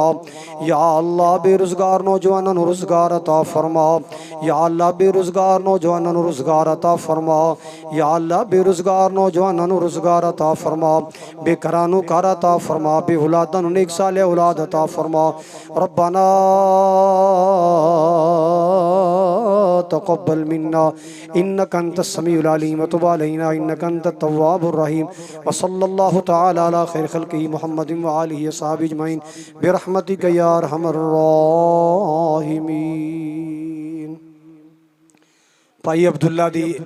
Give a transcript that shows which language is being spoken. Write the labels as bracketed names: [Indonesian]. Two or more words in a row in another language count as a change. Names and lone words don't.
[Arabic] يا الله [Punjabi] بے روزگار نوجواناں نوں روزگار عطا فرما. [Arabic] يا الله [Punjabi] بے روزگار نوجواناں نوں روزگار عطا فرما. [Arabic] يا الله [Punjabi] بے روزگار نوجواناں نوں روزگار عطا فرما. بے گھراں نوں گھر عطا فرما. بے اولاداں نوں نیک صالح اولاد عطا فرما. [Arabic] ربنا تقبل منا إنك أنت السميع العليم وتب علينا إنك أنت التواب الرحيم. وصلى الله تعالى على خير خلقه محمد وآله وصحبه أجمعين برحمتك يا أرحم الراحمين. [Punjabi] بھائی عبداللہ دی